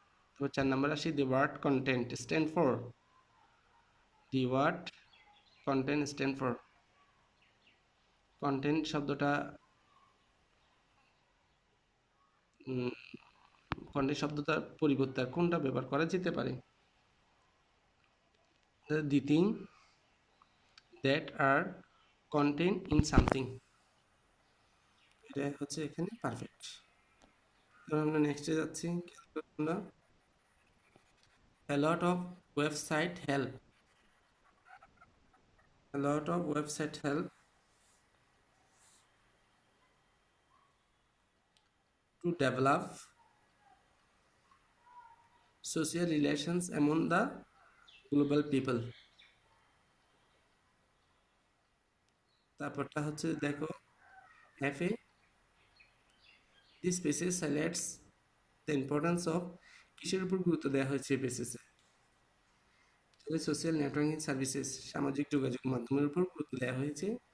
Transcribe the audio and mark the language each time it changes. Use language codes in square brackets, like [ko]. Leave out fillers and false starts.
[bn] তারপর 4 নম্বর আসি, [en] the word content stand for, [bn] the word content stand for, content শব্দটা content শব্দটার পরিবর্তে আর কোনটা ব্যবহার করা যেতে পারে? [en] the thing that are content in something, [bn] এটা হচ্ছে এখানে পারফেক্ট। তাহলে আমরা নেক্সটে যাচ্ছি। আমরা [en] a lot of website help, a lot of website help to develop social relations among the global people। [bn] তারপরটা হচ্ছে দেখো, [en] have a, this passage highlights the importance of, [bn] কিসের উপর গুরুত্ব দেওয়া হয়েছে এই পেসেসে? তাহলে সোশ্যাল নেটওয়ার্কিং সার্ভিসেস, সামাজিক যোগাযোগ মাধ্যমের উপর গুরুত্ব দেওয়া হয়েছে।